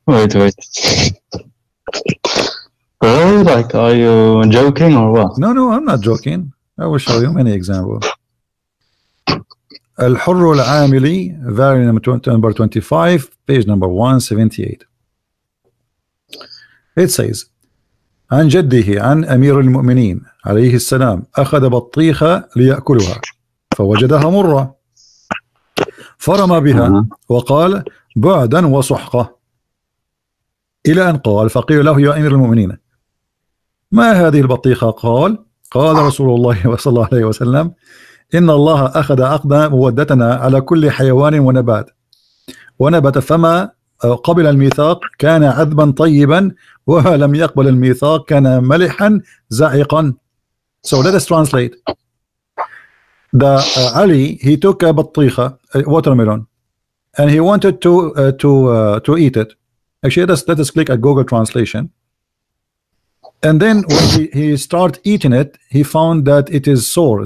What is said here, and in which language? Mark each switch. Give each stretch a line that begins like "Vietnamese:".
English: Wait. Really? Like, are you joking or what? No, I'm not joking. I will show you many examples. الحر العاملي, volume number 25, page number 178. It says
Arabic: عن جده عن أمير المؤمنين عليه السلام أخذ بطيخة ليأكلها فوجدها مرة فرمى بها وقال بعدا وسحقة إلى أن قال فقيل له يا أمير المؤمنين ما هذه البطيخة؟ قال رسول الله صلى الله عليه وسلم إن الله أخذ مودتنا على كل حيوان ونبت فما قبل الميثاق كان عذبا طيبا وما لم يقبل الميثاق كان ملحا زعقا.
English: So let us translate. Ali, he took a بطيخة, a watermelon, and he wanted to eat it. Actually, let us click at Google Translation. And then when he started eating it, he found that it is sour.